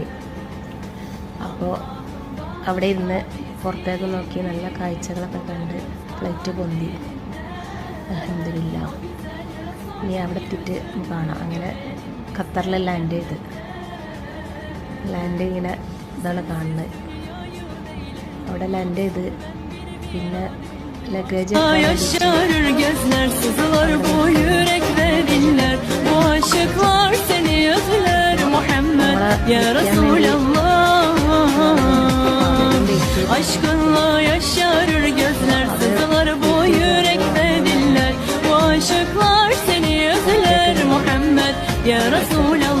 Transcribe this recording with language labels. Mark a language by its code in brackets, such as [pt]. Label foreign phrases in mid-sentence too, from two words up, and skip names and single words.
[ml] അപ്പോൾ അവിടെ ഇരുന്ന് പുറത്തേക്ക് നോക്കി നല്ല കാഴ്ചകളൊക്കെ കണ്ട് ഫ്ലൈറ്റ് പൊന്തി. അൽഹംദുലില്ലാഹ്. ഇനി അവിടെ എത്തിയിട്ട് കാണാം. അങ്ങനെ ഖത്തറിൽ ലാൻഡ് ഇങ്ങനെ ഇതാണ് കാണുന്നത്. അവിടെ ലാൻഡ് ചെയ്ത് പിന്നെ ലഗേജ് [tr] yaşarır gözler sızılar bu yürek ve diller bu aşıklar seni özler Muhammed [ar] ya Resulallah [tr] aşkınla yaşarır gözler sızılar bu yürek ve diller bu aşıklar seni özler Muhammed [ar] ya Resulallah